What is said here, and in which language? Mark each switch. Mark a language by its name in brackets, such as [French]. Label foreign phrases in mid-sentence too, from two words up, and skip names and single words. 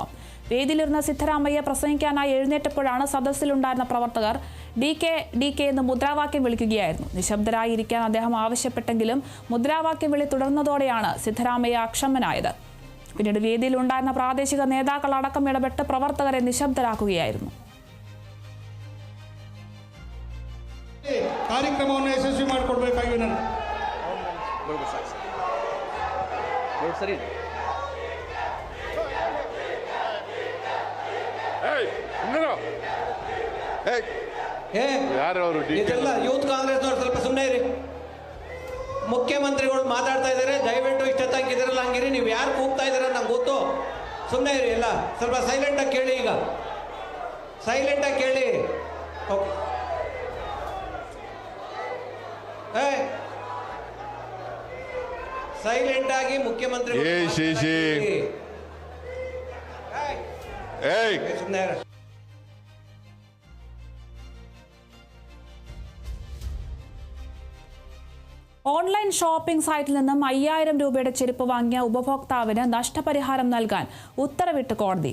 [Malayalam] വേദിയിലിരുന്ന സിദ്ധരാമയ്യ പ്രസംഗിക്കാനായി എഴുന്നേറ്റപ്പോഴാണ് സദസ്സിലുണ്ടായിരുന്ന പ്രവർത്തകർ DK എന്ന് മുദ്രാവാക്യം വിളിക്കുകയായിരുന്നു. നിശബ്ദരായിരിക്കാൻ അദ്ദേഹം ആവശ്യപ്പെട്ടെങ്കിലും മുദ്രാവാക്യം വിളി തുടർന്നതോടെയാണ് സിദ്ധരാമയ്യ അക്ഷമനായത്. പിന്നീട് വേദിയിലുണ്ടായിരുന്ന പ്രാദേശിക നേതാക്കൾ അടക്കം ഇടപെട്ട് പ്രവർത്തകരെ നിശബ്ദരാക്കുകയായിരുന്നു. [Kannada] ಕಾರ್ಯಕ್ರಮವನ್ನು ಯಶಸ್ವಿ ಮಾಡಿಕೊಡ್ಬೇಕಾಗಿ ಇದೆಲ್ಲ ಯೂತ್ ಕಾಂಗ್ರೆಸ್ನವ್ರು ಸ್ವಲ್ಪ ಸುಮ್ಮನೆ ಇರಿ. ಮುಖ್ಯಮಂತ್ರಿಗಳು ಮಾತಾಡ್ತಾ ಇದ್ದಾರೆ, ದಯವಿಟ್ಟು ಇಷ್ಟೊತ್ತಾಗಿ ಇದರಲ್ಲಿ ಹಂಗಿರಿ. ನೀವು ಯಾರು ಕೂಗ್ತಾ ಇದ್ದೀರ ನಂಗೆ ಗೊತ್ತು. ಸುಮ್ಮನೆ ಇರಿ, ಎಲ್ಲ ಸ್ವಲ್ಪ ಸೈಲೆಂಟಾಗಿ ಕೇಳಿ. ಈಗ ಸೈಲೆಂಟಾಗಿ ಕೇಳಿ. ಓಕೆ, ಸೈಲೆಂಟ್ ಆಗಿ ಮುಖ್ಯಮಂತ್ರಿ [Malayalam] ഓൺലൈൻ ഷോപ്പിംഗ് സൈറ്റിൽ നിന്നും 5000 രൂപയുടെ ചെരുപ്പ് വാങ്ങിയ ഉപഭോക്താവിന് നഷ്ടപരിഹാരം നൽകാൻ ഉത്തരവിട്ട് കോടതി.